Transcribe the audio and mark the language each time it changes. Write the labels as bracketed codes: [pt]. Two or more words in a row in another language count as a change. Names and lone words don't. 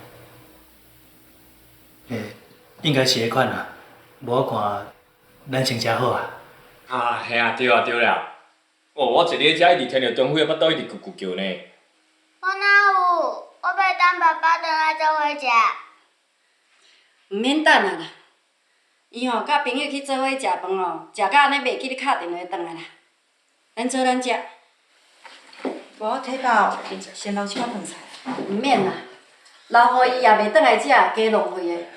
[nan] 应该是迄款啊，无我看咱成真好啊。啊，嘿啊，对啊，对啦。哦，我一日遮一直听着长辉的腹肚一直咕咕叫呢。我哪有？我要等爸爸回来做伙食。毋免等啊啦，伊吼甲朋友去做伙食饭哦，食到安尼袂记你敲电话转来啦。咱做咱食，无我体饱，先留一碗饭菜。毋免啦，留互伊也袂转来食，加浪费的。